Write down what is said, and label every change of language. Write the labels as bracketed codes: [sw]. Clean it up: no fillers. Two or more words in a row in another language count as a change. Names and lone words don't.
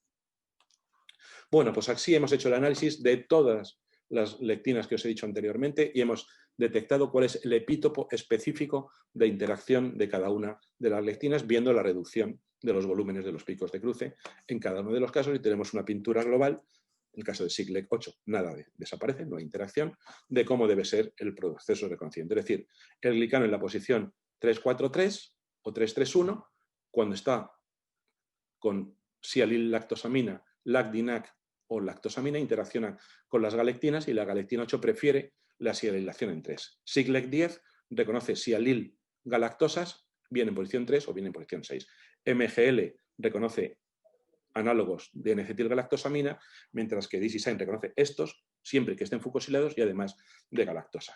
[es] Bueno, pues así hemos hecho el análisis de todas las lectinas que os he dicho anteriormente y hemos detectado cuál es el epítopo específico de interacción de cada una de las lectinas, viendo la reducción de los volúmenes de los picos de cruce en cada uno de los casos, y tenemos una pintura global, en el caso de Cyclec 8 nada desaparece, no hay interacción, de cómo debe ser el proceso reconociente. Es decir, el glicano en la posición 343 o 331, cuando está con sialil-lactosamina, LAC-DINAC o lactosamina, interacciona con las galectinas y la galectina 8 prefiere la sialilación en 3. Cyclec 10 reconoce sialil-galactosas bien en posición 3 o bien en posición 6. MGL reconoce análogos de N-acetilgalactosamina, mientras que DigiSign reconoce estos siempre que estén fucosilados y además de galactosa.